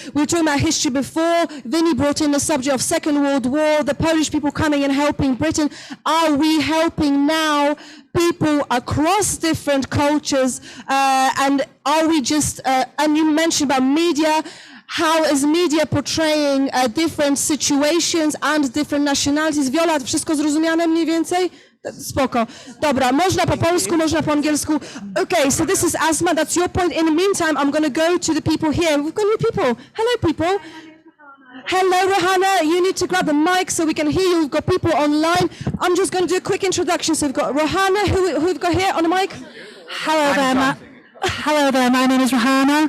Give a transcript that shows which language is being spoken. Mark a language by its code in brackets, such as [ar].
[en] We were talking about history before. Vinny brought in the subject of Second World War, the Polish people coming and helping Britain. Are we helping now people across different cultures? And are we just, and you mentioned about media, how is media portraying different situations and different nationalities? [pl] Viola, wszystko zrozumiane mniej więcej? Spoko. Dobra, można po polsku, można po angielsku. [en] Okay, so this is Asma, that's your point. In the meantime, I'm going to go to the people here. We've got new people. Hello, people. Hello, Rohana. You need to grab the mic so we can hear you. We've got people online. I'm just going to do a quick introduction. So we've got Rohana, who we've got here on the mic. Hello there, my name is Rohana.